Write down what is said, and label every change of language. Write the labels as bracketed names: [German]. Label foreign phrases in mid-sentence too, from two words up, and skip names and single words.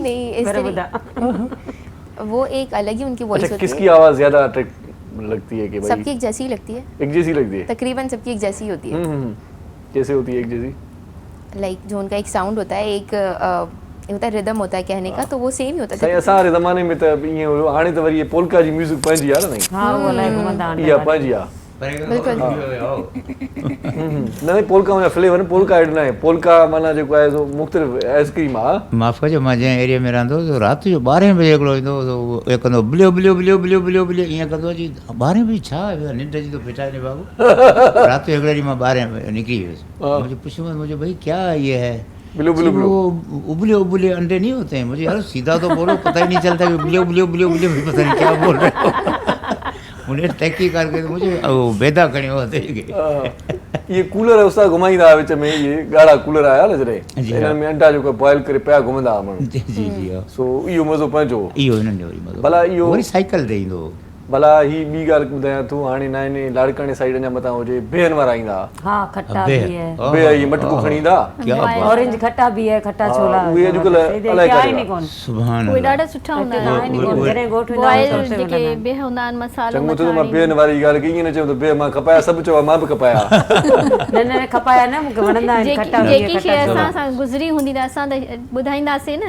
[Urdu] نہیں اس طریقے، وہ ایک الگ ہی ان کی وائس ہوتی ہے. کس کی آواز زیادہ اٹریکٹ لگتی ہے? کہ بھائی سب کی ایک جیسی ہی لگتی ہے. ایک جیسی لگتی ہے? تقریباً سب کی ایک جیسی ہوتی ہے. کیسے ہوتی ہے ایک جیسی? لائک جو ان کا ایک ساؤنڈ ہوتا ہے، ایک ہوتا ہے ردھم ہوتا ہے کہنے کا، تو وہ سیم ہی ہوتا ہے. صحیح, [Sindhi] असांजे ज़माने में त ईअं हुयो, हाणे त वरी पोल्का जी म्यूज़िक पंहिंजी आहे न? [Urdu] نہیں, [Sindhi] हाँ, वो लाइक घुमंदा इहा पंहिंजी आहे। न पोल्का में फ्लेवर पोल्का एड न आहे। पोल्का माना जेको आहे सो मुख़्तलिफ़ आइसक्रीम आहे। माफ़ कजो, मां जंहिं एरिया में रहंदो हुओ राति जो 12 बजे हिकिड़ो ईंदो हुओ, इहो कंदो बिलियो बिलियो बिलियो बिलियो बिलियो बिलियो ईअं कंदो। जी 12 बजे छा निंड जी तो फिटाए बाबू। राति जो हिकिड़े ॾींहुं मां 12 निकिरी वियुसि, मुझे पुछूं [Urdu] مجھے بھائی کیا یہ ہے? बिलो बिलो बिलो, ابلے ابلے انڈے نہیں ہوتے ہیں؟ مجھے یار سیدھا تو بولو، پتا ہی نہیں چلتا کہ بلو بلو بلو بلو، پتا نہیں کیا بول رہے ہو. انہیں ٹیکی کر کے تو مجھے بیدا کھنی ہوتے. [Sindhi] ये कूलर उस्ताद घुमाईंदा विच में, ये ॻाढ़ा कूलर आया न जॾहिं, हिन में अंडा जेको बॉइल करे पिया घुमंदा हुआ माण्हू। जी जी जी, सो इहो मज़ो पंहिंजो, इहो हिननि जो वरी मज़ो। भला इहो वरी साइकिल ते ईंदो हो। भला ही ॿी ॻाल्हि ॿुधायां तूं, हाणे नए लाड़काणे साइड अञा मथां हुजे, बेहन वारा ईंदा। [Urdu] ہاں، کھٹا بھی ہے, [Sindhi] बे ये मटको खणी ईंदा, [Urdu] اورنج کھٹا بھی ہے، کھٹا چھولا. [Sindhi] उहे अॼुकल्ह अलाए काॾे सुभान उहे ॾाढा सुठा हूंदा आहिनि। बॉइल जेके बेह हूंदा आहिनि, मसालो चङो त मां बेहन वारी ॻाल्हि कई, ईअं न चयो त बे मां खपाया, सभु चयो मां बि खपाया। न खपाया न, मूंखे वणंदा आहिनि खट्टा। जेकी शइ असां सां गुज़री हूंदी त असां त ॿुधाईंदासीं न।